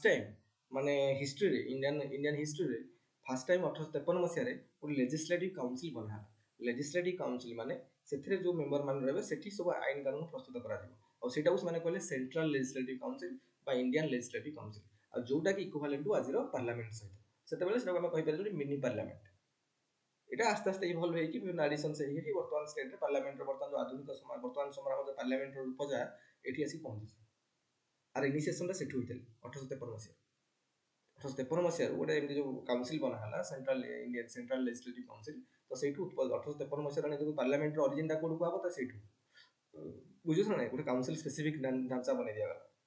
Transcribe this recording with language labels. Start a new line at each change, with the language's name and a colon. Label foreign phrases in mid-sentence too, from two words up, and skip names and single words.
Odia: ଟାଇମ୍ ମାନେ ହିଷ୍ଟ୍ରିରେ ଇଣ୍ଡିଆନ ହିଷ୍ଟ୍ରିରେ
English: first time
Odia: 1853 ମସିହାରେ ଗୋଟେ
English: legislative council
Odia: ବନା ହେଲା
English: legislative council
Odia: ମାନେ ସେଥିରେ ଯୋଉ ମେମ୍ବର ମାନେ ରହିବେ ସେଠି ସବୁ ଆଇନ କାନୁନ ପ୍ରସ୍ତୁତ କରାଯିବ ଆଉ ସେଇଟାକୁ ସେମାନେ କହିଲେ
English: central legislative council
Odia: ବା
English: Indian legislative council
Odia: ଆଉ ଯୋଉଟା କି
English: equivalent to
Odia: ଆଜିର ପାର୍ଲାମେଣ୍ଟ ସହିତ ସେତେବେଳେ ସେଟାକୁ ଆମେ କହିପାରିବା
English: mini parliament
Bangla: এটা আস্তে আস্তে
Odia: ইভলভ ହେଇକି ବିଭିନ୍ନ ଆଡିସନ୍ସ ହେଇକି ବର୍ତ୍ତମାନ ଷ୍ଟେଟରେ ପାର୍ଲାମେଣ୍ଟର ବର୍ତ୍ତମାନ ଯୋଉ ଆଧୁନିକ ସମୟ ବର୍ତ୍ତମାନ ସମୟର ଆମର ପାର୍ଲାମେଣ୍ଟର ରୂପ ଯାହା ଏଠି ଆସି ପହଞ୍ଚିଛି ଆର ଇନିସିଏସନଟା ସେଠୁ ହେଇଥିଲା 1853 ମସିହାରେ 1853 ମସିହାରୁ ଗୋଟେ ଏମିତି ଯୋଉ କାଉନସିଲ ବନା ହେଲା
English: central Indian central legislative council
Odia: ତ ସେଇଠୁ 1853 ମସିହାରେ ଯୋଉ ପାର୍ଲାମେଣ୍ଟର ଅରିଜିନଟା କୋଉଠୁ କୁହାହବ ତ ସେଇଠୁ ବୁଝୁଛ ନା ନାଇଁ ଗୋଟେ କାଉନସିଲ ସ୍ପେସିଫିକ ଢାଞ୍ଚା ବନେଇ ଦିଆଗଲା